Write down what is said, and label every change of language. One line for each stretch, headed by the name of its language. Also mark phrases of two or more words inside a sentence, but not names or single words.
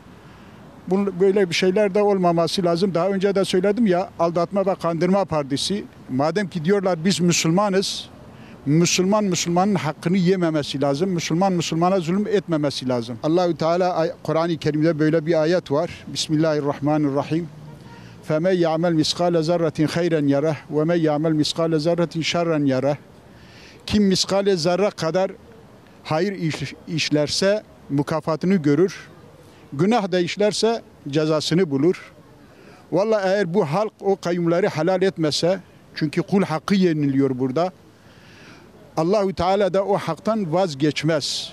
Turkish: Böyle bir şeyler de olmaması lazım. Daha önce de söyledim ya, aldatma ve kandırma partisi. Madem ki diyorlar biz Müslümanız, Müslümanın hakkını yememesi lazım. Müslümana zulüm etmemesi lazım. Allahü Teala Kur'an-ı Kerim'de böyle bir ayet var.
Arabic: Bismillahirrahmanirrahim. فَمَنْ يَعْمَلْ مِسْقَالَ زَرَّةٍ خَيْرًا يَرَهُ وَمَنْ يَعْمَلْ مِسْقَالَ زَرَّةٍ شَرًّا يَرَهُ.
Turkish: Kim miskale zerre kadar hayır işlerse mükafatını görür. Günah da işlerse cezasını bulur. Vallahi eğer bu halk o kayyumları helal etmese, çünkü kul hakkı yeniliyor burada. Allahü Teala da o haktan vazgeçmez.